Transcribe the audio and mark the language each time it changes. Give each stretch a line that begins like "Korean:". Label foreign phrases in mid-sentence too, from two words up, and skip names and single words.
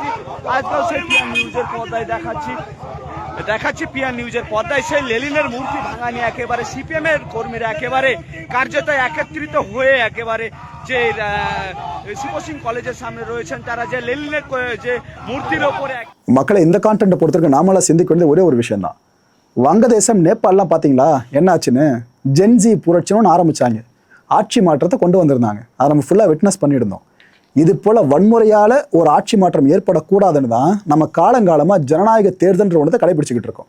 Bangla: আজকাল সেই পিআর নিউজের পর্দায় দেখাচ্ছি পিআর নিউজের পর্দায় সেই লেনিনের মূর্তি ভাঙা নিয়ে একেবারে সিপিএম এর কর্মীরা একেবারে কার্যত একত্রিত হয়ে எকেবারে যে শিবত সিং কলেজের সামনে রয়েছেন তারা যে লেনিনের যে মূর্তির ওপরে
Tamil: மக்களை இந்த கான்டென்ட்டை பொறுத்தவரைக்கும் நாமெல்லாம் சிந்திக்க வேண்டியது ஒரே ஒரு விஷயம் தான். வங்கதேசம் நேபாளெலாம் பார்த்தீங்களா என்ன ஆச்சுன்னு? ஜென்ஜி புரட்சின்னு ஆரம்பிச்சாங்க, ஆட்சி மாற்றத்தை கொண்டு வந்திருந்தாங்க, அதை நம்ம
English: full witness
Tamil: பண்ணியிருந்தோம். இது போல் வன்முறையால் ஒரு ஆட்சி மாற்றம் ஏற்படக்கூடாதுன்னு தான் நம்ம காலங்காலமாக ஜனநாயக தேர்தல்ன்ற ஒன்றத்தை கடைபிடிச்சிக்கிட்டு இருக்கோம்.